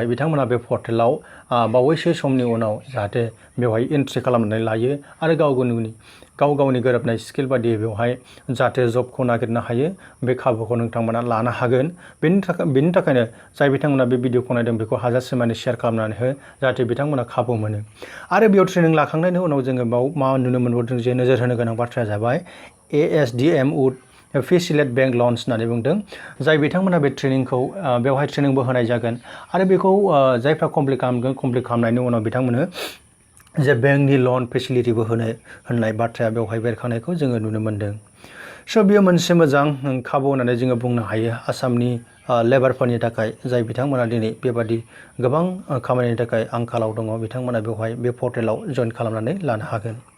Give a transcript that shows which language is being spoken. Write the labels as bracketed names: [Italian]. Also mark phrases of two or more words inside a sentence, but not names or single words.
[Bodo] बिथांमोना बे पर्टेलाव बावैसो समनि उनाव जाहाथे बेवहाय एन्ट्रि खालामनानै लायो आरो गाव गावनि गोरोबनाय स्किल बादियै बेवहाय जाहाथे जबखौ नागिरनो हायो बे खाबुखौ नोंथांमोना लानो हागोन। बेनि थाखायनो जाय बिथांमोना बे भिडिअखौ नायदों बेखौ हाजासे माने शेयार खालामनानै हो जाहाथे बिथांमोना खाबु मोनो। आरो बेयाव ट्रेनिं लाखांनायनि उनाव जोङो बाव मा नुनो मोनबावदों जे नोजोर होनो गोनां बाथ्राया जाबाय [English] ASDM would facilitate bank loans [Bodo] होननानै बुंदों। जाय बिथांमोना बे ट्रेनिंखौ बेवहाय ट्रेनिंबो होनाय जागोन आरो बेखौ जायफ्रा कमप्लिट खालामगोन कमप्लिट खालामनायनि उनाव बिथांमोननो जे बेंकनि लन फेसिलिटिबो होननाय बाथ्राया बेवहाय बेरखांनायखौ जोङो नुनो मोन्दों। बेयो मोनसे मोजां खाबु होननानै जोङो बुंनो हायो आसामनि लेबारफोरनि थाखाय जाय बिथांमोना दिनै बेबादि गोबां खामानिनि थाखाय आंखालाव दङ बिथांमोना बेवहाय बे पर्टेलाव जइन खालामनानै लानो हागोन।